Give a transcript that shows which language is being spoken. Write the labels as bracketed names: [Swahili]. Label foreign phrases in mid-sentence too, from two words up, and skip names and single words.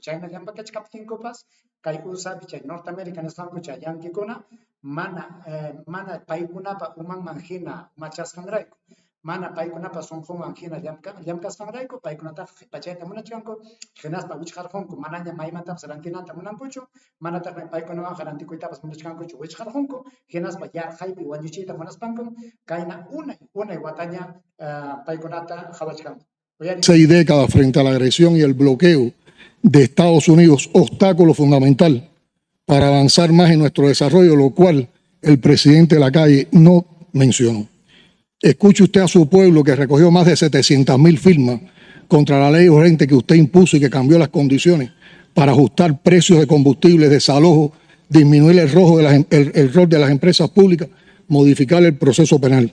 [Quechua] Chayna llampakachkaptinkupas kay USA chay Norteamérica nisqanku chay llankikuna mana paykunapa umanman hina machasqanrayku, mana paykunapa sunqunman hina llamkasqanrayku paykunataqa qhipachayta munachkanku, hinaspa wichqarqunku manaña maymantapas rantinanta munankuchu, manataq paykunawanqa rantikuytapas munachkankuchu wichqarqunku, hinaspa yarqaypi wañuchiyta munaspanku, kayna unay wataña paykunata qhawachkanku. [Spanish] 6 décadas frente a la agresión y el bloqueo de Estados Unidos, obstáculo fundamental para avanzar más en nuestro desarrollo, lo cual el presidente Lacalle no mencionó. Escuche usted a su pueblo que recogió más de 700.000 firmas contra la ley urgente que usted impuso y que cambió las condiciones para ajustar precios de combustibles, desalojo, disminuir el rol de las empresas públicas, modificar el proceso penal.